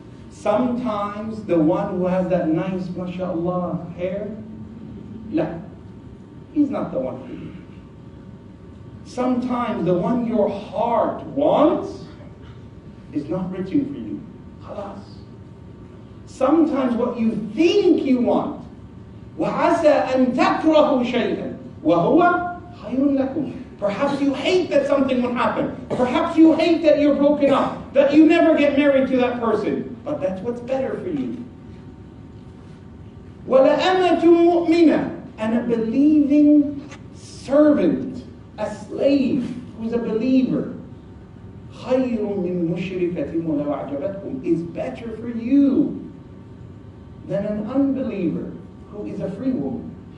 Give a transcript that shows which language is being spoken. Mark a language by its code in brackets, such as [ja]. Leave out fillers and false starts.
[en] Sometimes the one who has that nice, mashallah, hair, no, he's not the one for you. Sometimes the one your heart wants is not written for you. Khalas. Sometimes what you think you want, [ar] وَعَسَىٰ أَن تَكْرَهُ شَيْئًا وَهُوَ خَيْرٌ لَكُمْ. [en] Perhaps you hate that something will happen. Perhaps you hate that you're broken up, that you never get married to that person. But that's what's better for you. [ar] وَلَأَمَةٌ مُؤْمِنَةٌ. [en] And a believing servant, a slave who's a believer, [ar] خَيْرٌ مِّن مُشْرِكَةٍ وَلَوْ أَعْجَبَتْكُمْ, [en] is better for you than an unbeliever who is a free woman.